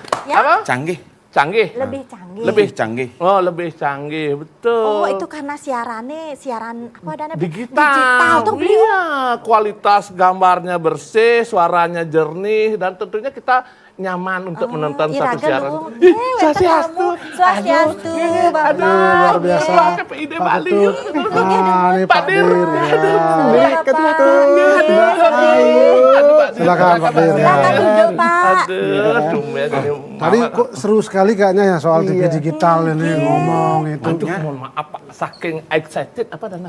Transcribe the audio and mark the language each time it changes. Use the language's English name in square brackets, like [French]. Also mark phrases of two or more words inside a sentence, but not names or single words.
[Indonesian] Ya? Apa? Canggih. Canggih. Lebih canggih. Lebih canggih. Oh, lebih canggih, betul. Oh, itu karena siaran apa adanya? Digital. Digital tuh beliau. Iya, kualitas gambarnya bersih, suaranya jernih, dan tentunya kita nyaman untuk menonton satu siaran. Swastiastu, Bapak. luar biasa. Ketua KPID Bali. Ini Pak Dir. Silakan Pak Dir. Silakan duduk, Pak. Aduh, tumben ini. Tadi kok seru sekali kayaknya ya soal TV digital ini ngomong itu. Aduh, mohon maaf Pak, saking excited apa dan